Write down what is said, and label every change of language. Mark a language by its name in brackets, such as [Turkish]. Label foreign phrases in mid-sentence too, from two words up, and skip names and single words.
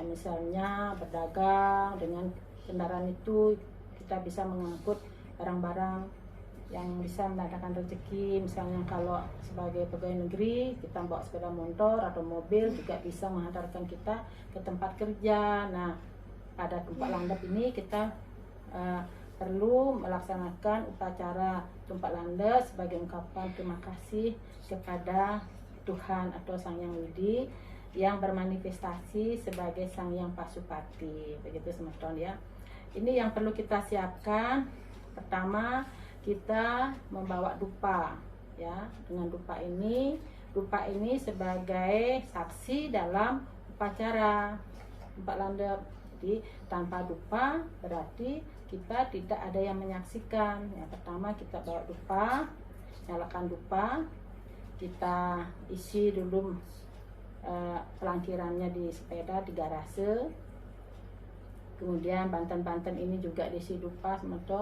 [Indonesian] Misalnya berdagang dengan kendaraan itu, kita bisa mengangkut barang-barang yang bisa mendatangkan rezeki. Misalnya kalau sebagai pegawai negeri, kita bawa sepeda motor atau mobil juga bisa menghantarkan kita ke tempat kerja. Nah, pada tumpak landep ini kita perlu melaksanakan upacara tumpak landep sebagai ungkapan terima kasih kepada Tuhan atau Sang Hyang Widi yang bermanifestasi sebagai Sang Hyang Pasupati, begitu teman-teman ya. Ini yang perlu kita siapkan. Pertama, kita membawa dupa ya. Dengan dupa ini sebagai saksi dalam upacara tumpak landep. Jadi tanpa dupa berarti kita tidak ada yang menyaksikan. Yang pertama, kita bawa dupa, nyalakan dupa, kita isi dulu pelangkirannya di sepeda, di garase. Kemudian banten-banten ini juga diisi dupa teman-teman.